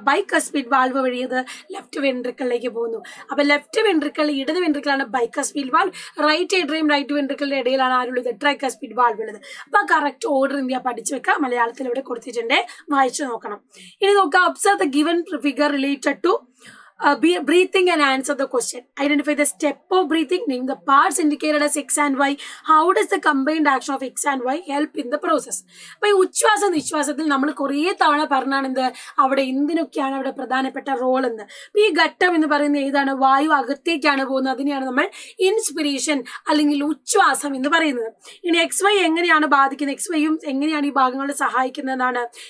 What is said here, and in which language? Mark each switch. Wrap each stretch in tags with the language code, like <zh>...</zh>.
<ml>Bicuspid valve വഴി അത് left വെൻട്രിക്കിളിലേക്ക് പോകുന്നു. അപ്പൊ ലെഫ്റ്റ് വെൻട്രിക്കിൾ, ഇടത് വെൻട്രിക്കിളാണ് bicuspid valve. Right atrium right വെൻട്രിക്കിളിന്റെ ഇടയിലാണ് ആരുള്ളത്? ട്രൈകസ്പിഡ് വാൾവ് ഉള്ളത്. അപ്പൊ കറക്റ്റ് ഓർഡർ ഇന്ത്യ പഠിച്ചു വെക്കുക. മലയാളത്തിൽ ഇവിടെ കൊടുത്തിട്ടുണ്ട്, വായിച്ചു നോക്കണം. ഇനി നോക്കാം,</ml> <en>Observe the given figure related to breathing and answer the question. Identify the step of breathing. Name the parts indicated as X and Y. How does the combined action of X and Y help in the process?</en> <ml>അപ്പൊ ഈ ഉച്ഛ്വാസ നിശ്വാസത്തിൽ നമ്മൾ കുറേ തവണ പറഞ്ഞാണ് എന്ത് അവിടെ എന്തിനൊക്കെയാണ് അവിടെ പ്രധാനപ്പെട്ട റോൾ എന്ന്. അപ്പൊ ഈ ഘട്ടം എന്ന് പറയുന്നത് ഏതാണ്? വായു അകത്തേക്കാണ് പോകുന്നത്. അതിനെയാണ് നമ്മൾ ഇൻസ്പിരേഷൻ അല്ലെങ്കിൽ ഉച്ഛ്വാസം എന്ന് പറയുന്നത്. ഇനി എക്സ് വൈ എങ്ങനെയാണ് ബാധിക്കുന്നത്? എക്സ് വൈയും എങ്ങനെയാണ് ഈ ഭാഗങ്ങളെ സഹായിക്കുന്നതാണ്?</ml>